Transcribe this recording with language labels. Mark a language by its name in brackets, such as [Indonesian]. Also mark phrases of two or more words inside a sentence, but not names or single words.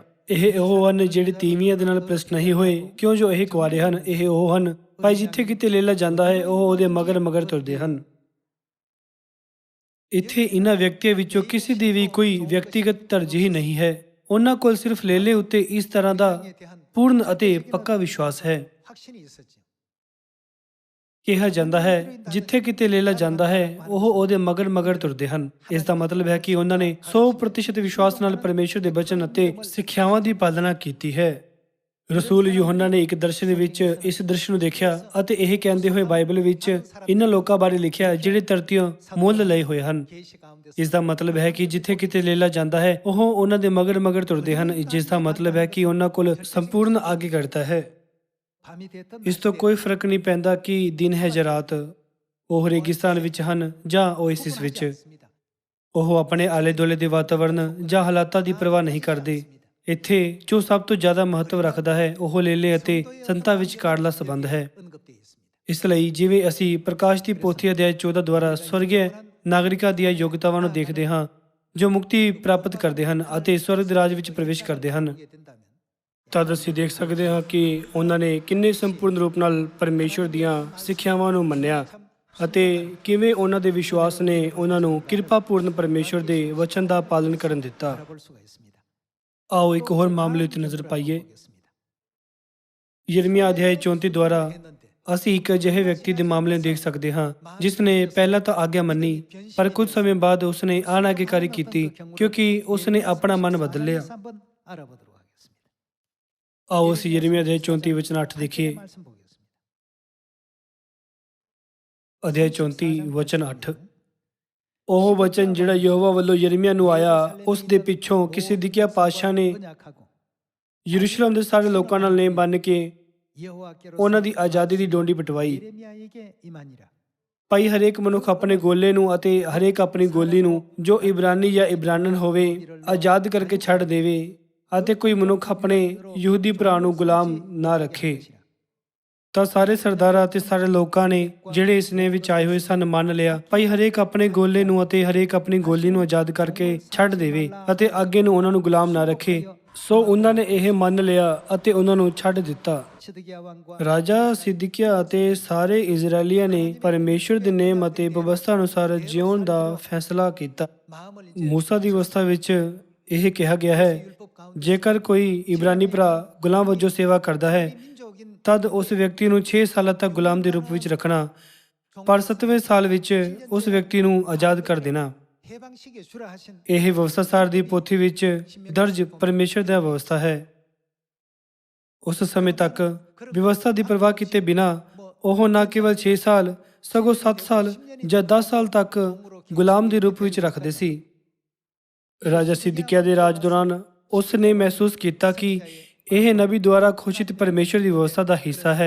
[Punjabi] ਇਹ ਉਹ ਹਨ ਜਿਹੜੇ ਤੀਵੀਆਂ ਦੇ ਨਾਲ ਭ੍ਰਿਸ਼ਟ ਨਹੀਂ ਹੋਏ ਕਿਉਂ ਜੋ ਇਹ ਕੁਆਰੇ ਹਨ। ਇਹ ਉਹ ਹਨ ਭਾਈ ਜਿੱਥੇ ਕਿਤੇ ਲੇਲਾ ਜਾਂਦਾ ਹੈ ਉਹ ਉਹਦੇ ਮਗਰ ਮਗਰ ਤੁਰਦੇ ਹਨ। ਇੱਥੇ ਇਹਨਾਂ ਵਿਅਕਤੀਆਂ ਵਿੱਚੋਂ ਕਿਸੇ ਦੀ ਵੀ ਕੋਈ ਵਿਅਕਤੀਗਤ ਤਰਜੀਹ ਨਹੀਂ ਹੈ। ਉਹਨਾਂ ਕੋਲ ਸਿਰਫ ਲੇਲੇ ਉੱਤੇ ਇਸ ਤਰ੍ਹਾਂ ਦਾ ਪੂਰਨ ਅਤੇ ਪੱਕਾ ਵਿਸ਼ਵਾਸ ਹੈ। [Korean] 확신이 있었죠. [Punjabi] ਕਿਹਾ ਜਾਂਦਾ ਹੈ ਜਿੱਥੇ ਕਿਤੇ ਲੇਲਾ ਜਾਂਦਾ ਹੈ ਉਹ ਉਹਦੇ ਮਗਰ ਮਗਰ ਤੁਰਦੇ ਹਨ। ਇਸ ਦਾ ਮਤਲਬ ਹੈ ਕਿ ਉਹਨਾਂ ਨੇ 100% ਵਿਸ਼ਵਾਸ ਨਾਲ ਪਰਮੇਸ਼ਰ ਦੇ ਬਚਨ ਅਤੇ ਸਿੱਖਿਆਵਾਂ ਦੀ ਪਾਲਣਾ ਕੀਤੀ ਹੈ। ਰਸੂਲ ਯੂਹੰਨਾ ਨੇ ਇੱਕ ਦਰਸ਼ਨ ਵਿੱਚ ਇਸ ਦ੍ਰਿਸ਼ ਨੂੰ ਦੇਖਿਆ ਅਤੇ ਇਹ ਕਹਿੰਦੇ ਹੋਏ ਬਾਈਬਲ ਵਿੱਚ ਇਹਨਾਂ ਲੋਕਾਂ ਬਾਰੇ ਲਿਖਿਆ ਜਿਹੜੇ ਧਰਤੀਆਂ ਮੁੱਲ ਲਏ ਹੋਏ ਹਨ। [Korean] 계시 가운데서 [Punjabi] ਇਸ ਦਾ ਮਤਲਬ ਹੈ ਕਿ ਜਿੱਥੇ ਕਿਤੇ ਲੇਲਾ ਜਾਂਦਾ ਹੈ ਉਹ ਉਹਨਾਂ ਦੇ ਮਗਰ ਮਗਰ ਤੁਰਦੇ ਹਨ, ਜਿਸ ਦਾ ਮਤਲਬ ਹੈ ਕਿ ਉਹਨਾਂ ਕੋਲ ਸੰਪੂਰਨ ਆਗਿਆਕਾਰਤਾ ਹੈ। [Korean] 밤이 됐든 [Punjabi] ਇਸ ਤੋਂ ਕੋਈ ਫਰਕ ਨਹੀਂ ਪੈਂਦਾ ਕਿ ਦਿਨ ਹੈ ਜਾਂ ਰਾਤ, ਉਹ ਰੇਗਿਸਤਾਨ ਵਿੱਚ ਹਨ ਜਾਂ ਓਏਸਿਸ ਵਿੱਚ। ਉਹ ਆਪਣੇ ਆਲੇ ਦੁਆਲੇ ਦੇ ਵਾਤਾਵਰਣ ਜਾਂ ਹਾਲਾਤਾਂ ਦੀ ਪਰਵਾਹ ਨਹੀਂ ਕਰਦੇ। ਇੱਥੇ ਜੋ ਸਭ ਤੋਂ ਜ਼ਿਆਦਾ ਮਹੱਤਵ ਰੱਖਦਾ ਹੈ ਉਹ ਲੇਲੇ ਅਤੇ ਸੰਤਾਂ ਵਿਚਕਾਰਲਾ ਸੰਬੰਧ ਹੈ। [Korean] 언급되어 있습니다. [Punjabi] ਇਸ ਲਈ ਜਿਵੇਂ ਅਸੀਂ ਪ੍ਰਕਾਸ਼ ਦੀ ਪੋਥੀ ਅਧਿਆਇ 14 ਦੁਆਰਾ ਸਵਰਗੀ ਨਾਗਰਿਕਾਂ ਦੀਆਂ ਯੋਗਤਾਵਾਂ ਨੂੰ ਦੇਖਦੇ ਹਾਂ ਜੋ ਮੁਕਤੀ ਪ੍ਰਾਪਤ ਕਰਦੇ ਹਨ ਅਤੇ ਸਵਰਗ ਦੇ ਰਾਜ ਵਿੱਚ ਪ੍ਰਵੇਸ਼ ਕਰਦੇ ਹਨ, [Korean] 보게 된다면 [Punjabi] ਤਦ ਅਸੀਂ ਦੇਖ ਸਕਦੇ ਹਾਂ ਕਿ ਉਹਨਾਂ ਨੇ ਕਿੰਨੇ ਸੰਪੂਰਨ ਰੂਪ ਨਾਲ ਪਰਮੇਸ਼ਵਰ ਦੀਆਂ ਸਿੱਖਿਆਵਾਂ ਨੂੰ ਮੰਨਿਆ ਅਤੇ ਕਿਵੇਂ ਉਹਨਾਂ ਦੇ ਵਿਸ਼ਵਾਸ ਨੇ ਉਹਨਾਂ ਨੂੰ ਕਿਰਪਾਪੂਰਨ ਪਰਮੇਸ਼ਵਰ ਦੇ ਵਚਨ ਦਾ ਪਾਲਣ ਕਰਨ ਦਿੱਤਾ। [Korean] 바라볼 수가 있습니다. [Punjabi] ਆਓ ਇੱਕ ਹੋਰ ਮਾਮਲੇ ਉੱਤੇ ਨਜ਼ਰ ਪਾਈਏ। [Korean] 보겠습니다. [Punjabi] ਯਿਰਮੀਆ ਅਧਿਆਇ 34 ਦੁਆਰਾ [Korean] 했는데 [Punjabi] ਅਸੀਂ ਇੱਕ ਅਜਿਹੇ ਵਿਅਕਤੀ ਦੇ ਮਾਮਲੇ ਨੂੰ ਦੇਖ ਸਕਦੇ ਹਾਂ ਜਿਸ ਨੇ ਪਹਿਲਾਂ ਤਾਂ ਆਗਿਆ ਮੰਨੀ ਪਰ ਕੁਝ ਸਮੇਂ ਬਾਅਦ ਉਸਨੇ ਅਨਾਗਿਆਕਾਰੀ ਕੀਤੀ ਕਿਉਂਕਿ ਉਸਨੇ ਆਪਣਾ ਮਨ ਬਦਲ ਲਿਆ। [Korean] 한번 알아보도록 하겠습니다. [Punjabi] ਆਓ ਅਸੀਂ ਯਿਰਮੀਆ ਅਧਿਆਇ 34 ਵਚਨ 8 ਦੇਖੀਏ। [Korean] 말씀 보겠습니다. [Punjabi] ਅਧਿਆਇ 34 ਵਚਨ 8। ਉਹ ਵਚਨ ਜਿਹੜਾ ਯਹੋਵਾ ਵੱਲੋਂ ਯਿਰਮੀਆ ਨੂੰ ਆਇਆ ਉਸ ਦੇ ਪਿੱਛੋਂ ਕਿਸੇ ਸਿਦਕਿਆ ਪਾਤਸ਼ਾਹ ਨੇ [Korean] 언약하고 [Punjabi] ਯਰੂਸ਼ਲਮ ਦੇ ਸਾਰੇ ਲੋਕਾਂ ਨਾਲ ਨੇਮ ਬੰਨ੍ਹ ਕੇ [Korean] 여호와께로서 [Punjabi] ਉਹਨਾਂ ਦੀ ਆਜ਼ਾਦੀ ਦੀ ਡੋਂਡੀ ਪਟਵਾਈ। [Korean] 예레미야에게 임하니라. [Punjabi] ਭਾਈ ਹਰੇਕ ਮਨੁੱਖ ਆਪਣੇ ਗੋਲੇ ਨੂੰ ਅਤੇ ਹਰੇਕ ਆਪਣੀ ਗੋਲੀ ਨੂੰ ਜੋ ਇਬਰਾਨੀ ਜਾਂ ਇਬਰਾਨਨ ਹੋਵੇ ਆਜ਼ਾਦ ਕਰਕੇ ਛੱਡ ਦੇਵੇ ਅਤੇ ਕੋਈ ਮਨੁੱਖ ਆਪਣੇ ਯਹੂਦੀ ਭਰਾ ਨੂੰ ਗੁਲਾਮ ਨਾ ਰੱਖੇ। ਤਾਂ ਸਾਰੇ ਸਰਦਾਰਾਂ ਅਤੇ ਸਾਰੇ ਲੋਕਾਂ ਨੇ ਜਿਹੜੇ ਇਸ ਨੇ ਵਿੱਚ ਆਏ ਹੋਏ ਸਨ ਮੰਨ ਲਿਆ ਭਾਈ ਹਰੇਕ ਆਪਣੇ ਗੋਲੇ ਨੂੰ ਅਤੇ ਹਰੇਕ ਆਪਣੀ ਗੋਲੀ ਨੂੰ ਆਜ਼ਾਦ ਕਰਕੇ ਛੱਡ ਦੇਵੇ ਅਤੇ ਅੱਗੇ ਨੂੰ ਉਹਨਾਂ ਨੂੰ ਗੁਲਾਮ ਨਾ ਰੱਖੇ। ਸੋ ਉਹਨਾਂ ਨੇ ਇਹ ਮੰਨ ਲਿਆ ਅਤੇ ਉਹਨਾਂ ਨੂੰ ਛੱਡ ਦਿੱਤਾ। [Korean] 시드기야 왕과 [Punjabi] ਰਾਜਾ ਸਿਦਕਿਆ ਅਤੇ ਸਾਰੇ ਇਜ਼ਰਾਈਲੀਆਂ ਨੇ ਪਰਮੇਸ਼ਰ ਦੇ ਨੇਮ ਅਤੇ ਵਿਵਸਥਾ ਅਨੁਸਾਰ ਜਿਉਣ ਦਾ ਫੈਸਲਾ ਕੀਤਾ। [Korean] 마음을 [Punjabi] ਮੂਸਾ ਦੀ ਵਿਵਸਥਾ ਵਿੱਚ ਇਹ ਕਿਹਾ ਗਿਆ ਹੈ [Korean] 율법 가운데 [Punjabi] ਜੇਕਰ ਕੋਈ ਇਬਰਾਨੀ ਭਰਾ ਗੁਲਾਮ ਵਜੋਂ ਸੇਵਾ ਕਰਦਾ ਹੈ [Korean] 민족인 [Punjabi] ਤਦ ਉਸ ਵਿਅਕਤੀ ਨੂੰ 6 ਸਾਲਾਂ ਤੱਕ ਗੁਲਾਮ ਦੇ ਰੂਪ ਵਿੱਚ ਰੱਖਣਾ ਪਰ 7ਵੇਂ ਸਾਲ ਵਿੱਚ ਉਸ ਵਿਅਕਤੀ ਨੂੰ ਆਜ਼ਾਦ ਕਰ ਦੇਣਾ। [Korean] 해방식에 주라 하신 [Punjabi] ਇਹ ਵਿਵਸਥਾਸਾਰ ਦੀ ਪੋਥੀ ਵਿੱਚ ਦਰਜ ਪਰਮੇਸ਼ਰ ਦਾ ਵਿਵਸਥਾ ਹੈ। ਉਸ ਸਮੇਂ ਤੱਕ ਵਿਵਸਥਾ ਦੀ ਪਰਵਾਹ ਕੀਤੇ ਬਿਨਾਂ ਉਹ ਨਾ ਕੇਵਲ 6 ਸਾਲ ਸਗੋਂ 7 ਸਾਲ ਜਾਂ 10 ਸਾਲ ਤੱਕ ਗੁਲਾਮ ਦੇ ਰੂਪ ਵਿੱਚ ਰੱਖਦੇ ਸੀ। ਰਾਜਾ ਸਿਦਕਿਆ ਦੇ ਰਾਜ ਦੌਰਾਨ ਉਸ ਨੇ ਮਹਿਸੂਸ ਕੀਤਾ ਕਿ ਇਹ ਨਬੀ ਦੁਆਰਾ ਘੋਸ਼ਿਤ ਪਰਮੇਸ਼ਰ ਦੀ ਵਿਵਸਥਾ ਦਾ ਹਿੱਸਾ ਹੈ